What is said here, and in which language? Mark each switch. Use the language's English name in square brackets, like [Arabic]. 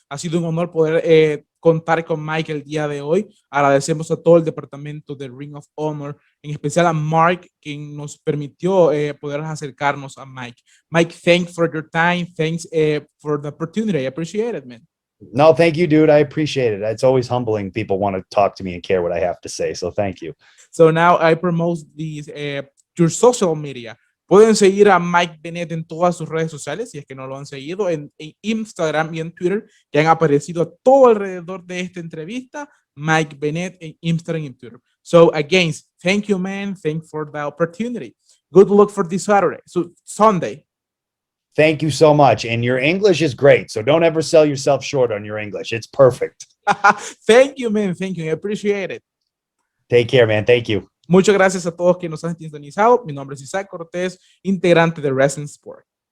[Spanish] Ha sido un honor poder contar con Mike el día de hoy. Agradecemos a todo el departamento de Ring of Honor, en especial a Mark, quien nos permitió poder acercarnos a Mike. [English] Mike, thanks for your time. Thanks for the opportunity. I appreciate it, man. No, thank you, dude. I appreciate it. It's always humbling. People want to talk to me and care what I have to say. So thank you. So now I promote these, your social media. [Spanish] Pueden seguir a Mike Bennett en todas sus redes sociales, si es que no lo han seguido, en Instagram y en Twitter, que han aparecido todo alrededor de esta entrevista. Mike Bennett en Instagram y Twitter. [English] So again, thank you, man. Thanks for the opportunity. Good luck for this Sunday. Thank you so much. And your English is great. So don't ever sell yourself short on your English. It's perfect. Thank you, man. Thank you. I appreciate it. Take care, man. Thank you. [Spanish] Muchas gracias a todos que nos han sintonizado. Mi nombre es Isaac Cortés, integrante de Wrestling Sport.